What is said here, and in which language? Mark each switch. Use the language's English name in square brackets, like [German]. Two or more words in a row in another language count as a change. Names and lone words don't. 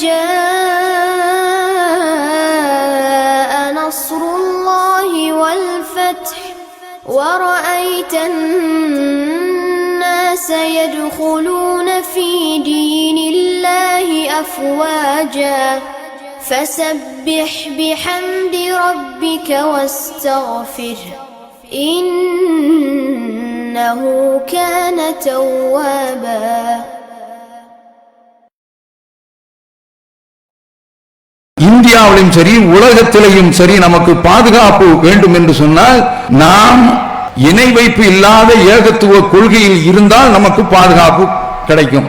[Arabic] جاء نصر الله والفتح ورأيت الناس يدخلون في دين الله أفواجا فسبح بحمد ربك واستغفره إنه كان توابا. [Tamil] இந்தியாவிலும் சரி உலகத்திலேயும் சரி நமக்கு பாதுகாப்பு வேண்டும் என்று சொன்னால் நாம் இணை வைப்பு இல்லாத ஏகத்துவ கொள்கையில் இருந்தால் நமக்கு பாதுகாப்பு கிடைக்கும்.